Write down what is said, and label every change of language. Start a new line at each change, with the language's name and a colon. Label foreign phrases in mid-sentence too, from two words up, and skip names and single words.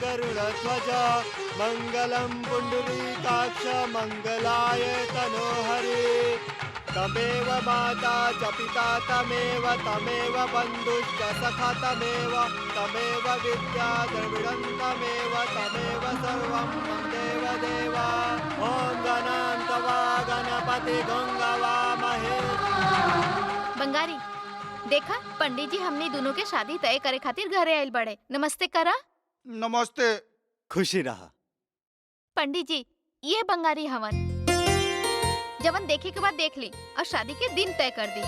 Sanskrit: गरुड़ध्वज मंगलम पुंडरीकाक्ष मंगलाय तनोहरि तमेव माता च पिता तमेव बंधुश्च सखा तमेव विद्या द्रविडं तमेव सर्वं देव देवा ओम गणान्त्वा गणपति गंगवामहे।
Bhojpuri: बंगारी देखा पंडित जी हमने दोनों के शादी तय करे खातिर घरे आइल बड़े। नमस्ते करा। नमस्ते। खुशी रहा। पंडित जी ये बंगारी हवन जवन देखे के बाद देख ली और शादी के दिन तय कर दी।